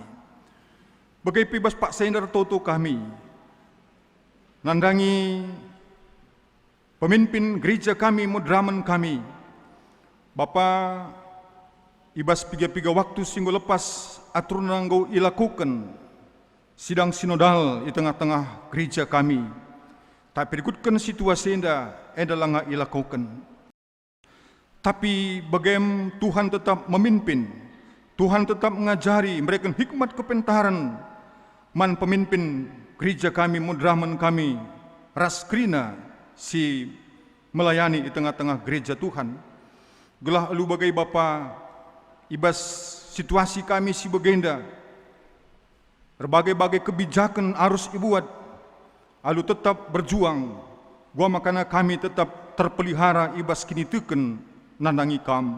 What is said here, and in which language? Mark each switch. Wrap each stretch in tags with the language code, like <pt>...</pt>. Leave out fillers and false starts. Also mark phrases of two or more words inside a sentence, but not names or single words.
<btx>Bagai pibas Pak Saenda toto kami, nandangi</btx> <id>pemimpin gereja kami,</id> <btx>mudraman kami, Bapa ibas piga-piga waktu singgo lepas atur nanggo ilakukan sidang sinodal</btx> <id>di tengah-tengah gereja kami.</id> <btx>Tapi ikutkan situasi enda</btx> <id>lang ilakukan. Tapi bagaimana Tuhan tetap memimpin, Tuhan tetap mengajari mereka hikmat kepentaran,</id> <btx>man pemimpin</btx> <id>gereja kami, mudraman kami, ras krina si melayani di tengah-tengah gereja Tuhan.</id> <btx>Gelah elu bagai Bapa, ibas situasi kami si begenda,</btx> <id>berbagai-bagai kebijakan harus ibuat,</id> <btx>alu</btx> <id>tetap berjuang,</id> <btx>gua makana kami</btx> <id>tetap terpelihara</id> <btx>ibas kini teken nandangi kam.</btx>